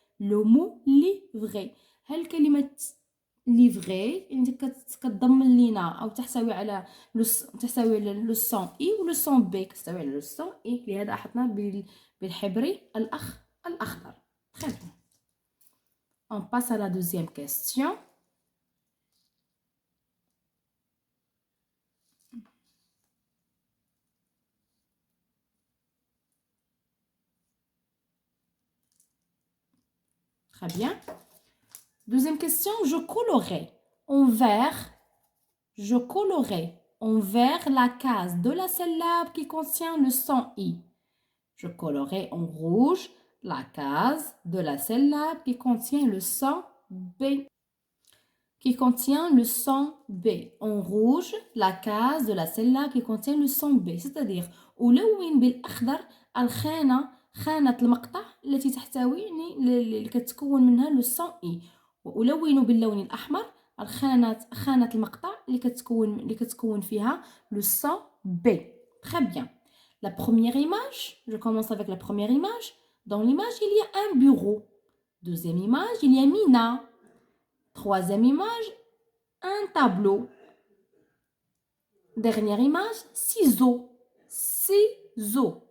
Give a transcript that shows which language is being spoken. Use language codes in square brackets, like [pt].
[fr] لو مو ليفغي. [ar] هل كلمة ليفغي يعني كتضمن لينا او تحتوي على [fr] لو سون اي و لو سون بي. [ar] كتحتوي على لو سون اي. لهذا احطنا بالحبر الاخضر. [fr] Très bien. On passe à la deuxième question. Très bien. Deuxième question, je colorais en vert. Je colorais en vert la case de la syllabe qui contient le son I. Je colorais en rouge la case de la syllabe qui contient le son B. Qui contient le son B. En rouge, la case de la syllabe qui contient le son B. C'est-à-dire, [ar] ألون بالأخضر خانة المقطع التي تحتوي اللي كتكون منها [fr] لو سون إي. [ar] وألون باللون الأحمر خانة المقطع اللي كتكون فيها [fr] le son B. Très bien. La première image, je commence avec la première image. Dans l'image, il y a un bureau. Deuxième image, il y a Mina. Troisième image, un tableau. Dernière image, ciseaux. Ciseaux.